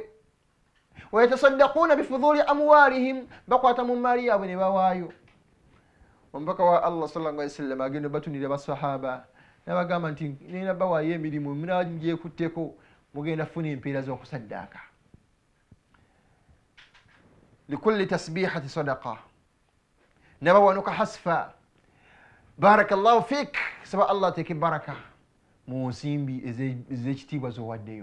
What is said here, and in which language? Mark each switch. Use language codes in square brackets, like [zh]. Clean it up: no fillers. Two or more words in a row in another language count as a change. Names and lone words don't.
[ar] ويتصدقون بفضول أموالهم, [lg] bakwata mu maali yaabwe ne bawaayo. Omubaka wa Allah [ar] صلى الله عليه وسلم [lg] agenda batunira basahaba n'abagamba nti nina bawaayo emirimu munagyekutteko, mugenda funa empeera z'okusaddaaka. [ar] لكل تسبيحة صدقة, [lg] nabawanuka hasfa, [ar] بارك الله فيك, [lg] saba Allah teke baraka mu nsimbi ez'ekitiibwa z'owaddeyo.